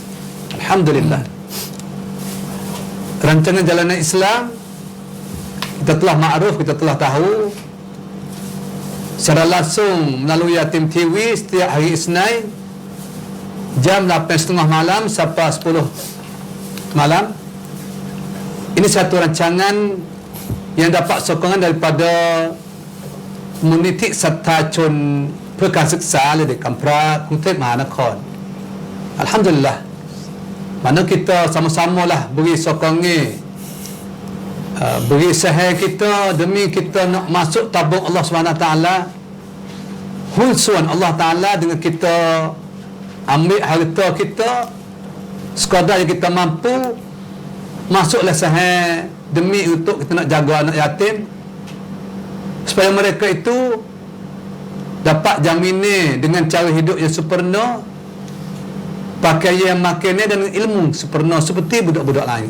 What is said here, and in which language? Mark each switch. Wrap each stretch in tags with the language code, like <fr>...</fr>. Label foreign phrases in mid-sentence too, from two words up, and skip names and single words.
<ms>Alhamdulillah, rancangan Jalanan Islam kita telah makruf, kita telah tahu secara langsung melalui Yatim TV setiap hari Isnin jam 8.30 malam sampai 10 malam. Ini satu rancangan yang dapat sokongan daripada komuniti serta chun</ms> <th>เพื่อการศึกษาเลย</th> <ms>di Kampra, Kuntep Mahanakon. Alhamdulillah, mana kita sama-sama lah beri sokongan, beri usaha kita demi kita nak masuk tabung Allah SWT, hunsuan Allah Ta'ala dengan kita ambil harta kita sekadar yang kita mampu, masuklah sahih demi untuk kita nak jaga anak yatim supaya mereka itu dapat jaminan dengan cara hidup yang sempurna, pakaian makannya dan ilmu sempurna seperti budak-budak lain.</ms>